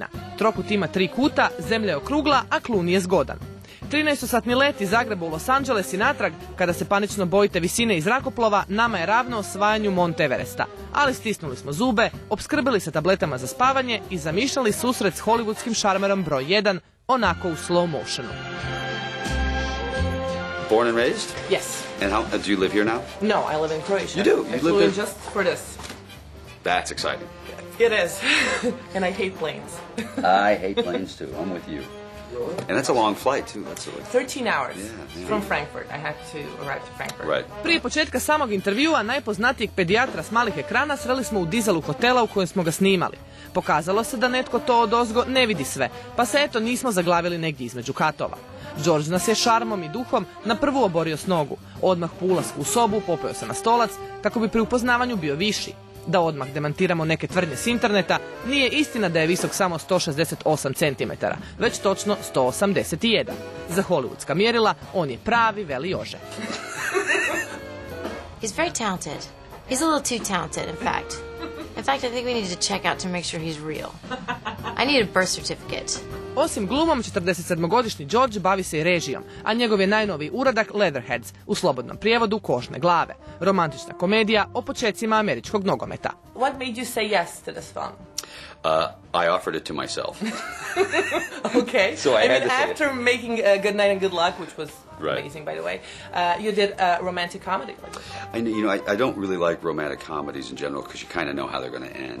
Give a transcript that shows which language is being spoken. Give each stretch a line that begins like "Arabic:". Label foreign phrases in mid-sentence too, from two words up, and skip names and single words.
Croatian: Trokut ima 3 kuta, zemlja je okrugla, a Clooney je zgodan. 13-satni let iz Zagreba u Los Angeles i natrag, kada se panično bojite visine iz zrakoplova, nama je ravno osvajanju Mount Everesta. Ali stisnuli smo zube, opskrbili se tabletama za spavanje i zamišljali susret s hollywoodskim šarmerom broj 1, onako u
English: slow motionu. Born and raised? Yes. And do you live here now? No, I live in Croatia. You do? I flew in just for this. That's exciting. It is. And I hate planes. I hate planes too. I'm with you. And that's a long flight too. That's 13 hours Yeah. from Frankfurt. I had to arrive to Frankfurt. Right.
Croatian: Prije početka samog intervjua najpoznatijeg pedijatra s malih ekrana sreli smo u dizelu hotela u kojem smo ga snimali. Pokazalo se da netko to odozgo ne vidi sve, pa se eto nismo zaglavili negdje između katova. George nas je šarmom i duhom na prvu oborio s nogu. Odmah po ulasku u sobu popeo se na stolac kako bi pri upoznavanju bio viši. Da odmah demantiramo neke tvrdnje s interneta, nije istina da je visok samo 168 cm, već točno 181. Za hollywoodska mjerila, on je pravi veli Jože.
English: He's very talented. He's a little too talented, in fact. In fact, I think we need to check out to make sure he's real. I need a birth certificate.
Croatian: Osim glumom, 47-godišnji George bavi se i režijom, a njegov je najnoviji uradak Leatherheads, u slobodnom prijevodu Kožne glave. Romantična komedija o počecima američkog nogometa.
English: What made you say yes to this film? I offered it to myself. Okay. So I had to say after making Good Night and Good Luck, which was Right. amazing, by the way, you did a romantic comedy like this. I don't really like romantic comedies in general because you kind of know how they're going to end.